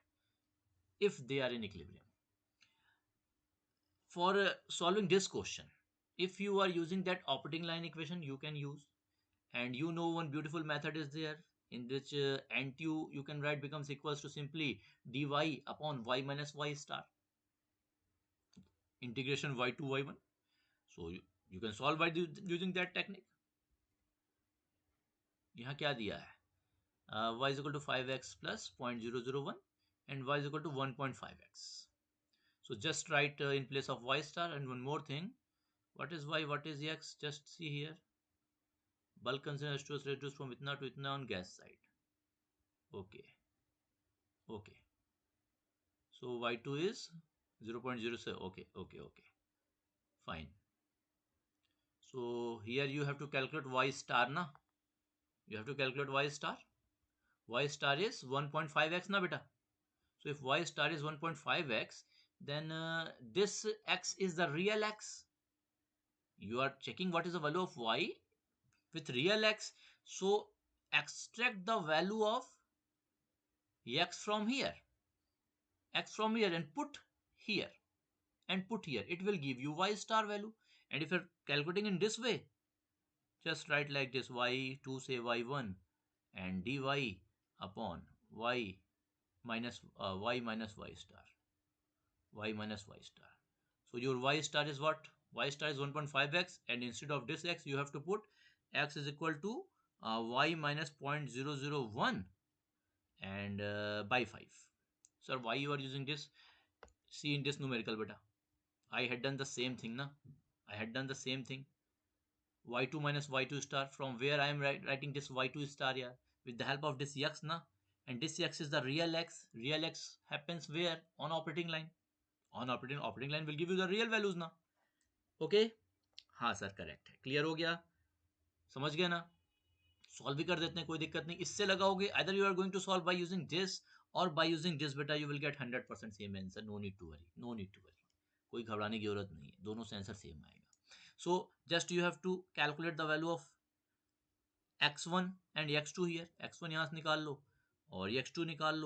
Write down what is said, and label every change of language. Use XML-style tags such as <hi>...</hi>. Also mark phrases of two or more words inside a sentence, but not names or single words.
<en>If they are in equilibrium. For solving this question, if you are using that operating line equation, you can use, and you know one beautiful method is there in which NTU you can write becomes equals to simply dy upon y minus y star, integration y to y1. So you can solve by using that technique.</en> <hi>यहाँ क्या दिया है?</hi> <en>Y is equal to 5x plus 0.001 and y is equal to 1.5x. So just write in place of y star. And one more thing, what is y, what is x? Just see here, bulk concentration is reduced from itna to itna on gas side. Okay, okay, so y2 is 0.07. Okay, okay, okay, fine. So here you have to calculate y star na, you have to calculate y star. Y star is 1.5x na beta. So if y star is 1.5x, then this x is the real x. You are checking what is the value of y with real x. So extract the value of x from here, and put here, it will give you y star value. And if you're calculating in this way, just write like this, y2 say y1 and dy upon y minus y star, y minus y star. So your y star is what? Y star is 1.5x, and instead of this x you have to put x is equal to y minus 0.001 and by 5. Sir, why you are using this? See in this numerical beta, I had done the same thing na. I had done the same thing. Y2 minus y2 star, from where I am writing this y2 star here, with the help of this x na, and this x is the real x. Real x happens where? On operating line. On operating line will give you the real values ना.</en> <hi>ओके हाँ सर करेक्ट है. क्लियर हो गया? समझ गए ना? सॉल्व भी कर देते हैं, कोई दिक्कत नहीं. इससे लगाओगे</hi> <en>either you are going to solve by using this or by using this बेटा, you will get 100% same answer. No need to worry, no need to worry.</en> <hi>कोई घबराने की जरूरत नहीं है, दोनों से</hi> <en>answer same</en> <hi>आएगा.</hi> <en>So just you have to calculate the value of x1 and x2 here.</en> <hi>x1 यहाँ से निकाल लो और x2 निकाल लो.</hi>